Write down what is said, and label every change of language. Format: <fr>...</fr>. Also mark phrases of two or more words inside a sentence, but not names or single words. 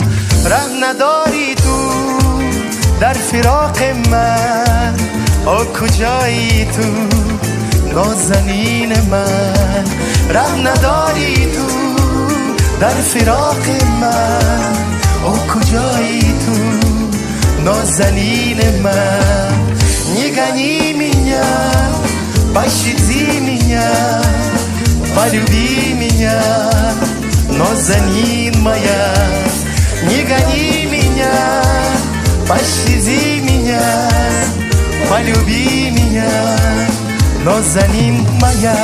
<fa>ره نداری تو در فراق من، او کجایی تو نازنین من. ره نداری تو در فراق من، او کجایی تو نازنین من.</fa> <ru>نگنی меня, пощади меня, полюби меня, نازنین моя. نگنی меня, пощади меня, полюби меня, نازنین моя.</ru>